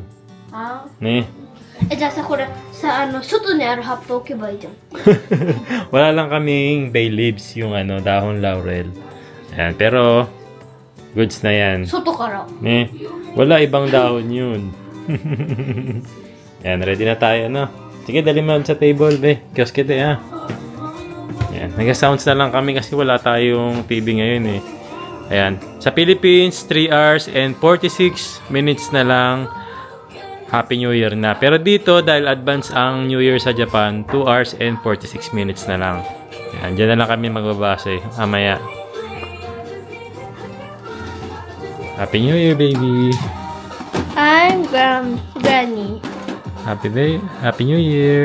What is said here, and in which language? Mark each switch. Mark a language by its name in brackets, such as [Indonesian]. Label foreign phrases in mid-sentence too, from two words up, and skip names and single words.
[Filipino] Ah. Ne? [Japanese] じゃあさ、これ、さ、外にある葉っぱ置けばいいじゃん。 [Filipino] Wala lang kaming [English] bay leaves, [Filipino] yung dahon laurel. Ayan, pero goods na yan. [Japanese] 外から。 [Filipino] Ne? Wala ibang dahon yun. Ayan, ready na tayo, no? Sige, dali mo sa table, be. Kiosk kita, ha? Ayan, nag-sounds na lang kami kasi wala tayong TV ngayon, eh. Ayan, sa Philippines, [English] 3 hours and 46 minutes [Filipino] na lang. [English] Happy New Year [Filipino] na. Pero dito, dahil advance ang New Year sa Japan, [English] 2 hours and 46 minutes [Filipino] na lang. Ayan, dyan na lang kami magbabase. Mamaya. [English] Happy New Year, baby! I'm Granny. Happy New Year!